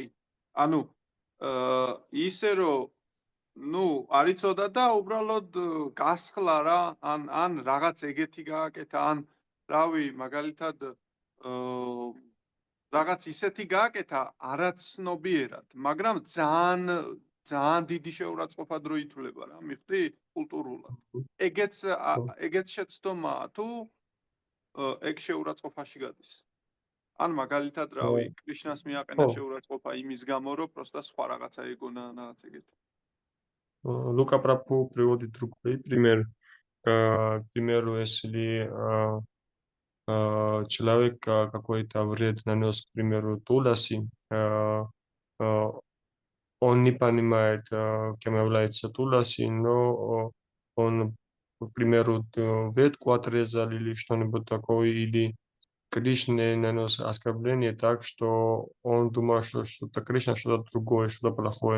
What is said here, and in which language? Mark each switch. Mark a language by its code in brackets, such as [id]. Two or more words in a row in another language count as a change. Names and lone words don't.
[ka] ანუ ისე რომ ნუ არ იცოდა და უბრალოდ გასხლა რა ან რაღაც ეგეთი გააკეთა ან რავი მაგალითად რაღაც ისეთი გააკეთა არაცნობიერად, მაგრამ ძალიან დიდი შეურაცხყოფად რო ითვლება რა, მიხდი კულტურულად. ეგეც შეცდომაა თუ ეგ შეურაცხყოფაში გადის. ან მაგალითად რავი, კრიშნას მიაყენა შეურაცხყოფა იმის გამო, რომ პროსტა სხვა რაღაცა ეგონა რაღაც ეგეთი. [ru] Лука приводит другой пример. К примеру, если человек какой-то вред нанес, к примеру, Туласи, он не понимает, кем является Туласи, но он, к примеру, ветку отрезал или что-нибудь такое, или Кришне нанес оскорбление так, что он думал, что что-то Кришна, что-то другое, что-то плохое.